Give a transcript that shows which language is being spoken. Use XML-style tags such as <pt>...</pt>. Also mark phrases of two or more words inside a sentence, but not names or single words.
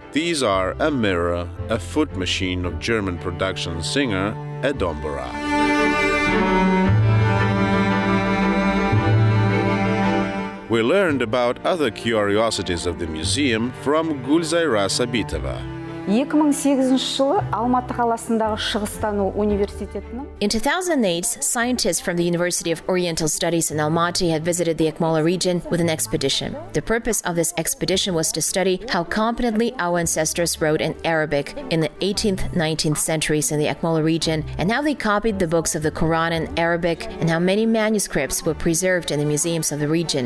<en>These are a mirror, a foot machine of German production Singer, a dombura. We learned about other curiosities of the museum from Gulzayra Sabitova.</en> <kk>2008 жылы Алматы қаласындағы Шығыстану университетінің</kk> <en>In 2008, scientists from the University of Oriental Studies in Almaty had visited the Akmola region with an expedition. The purpose of this expedition was to study how competently our ancestors wrote in Arabic in the 18th, 19th centuries in the Akmola region, and how they copied the books of the Quran in Arabic, and how many manuscripts were preserved in the museums of the region.</en>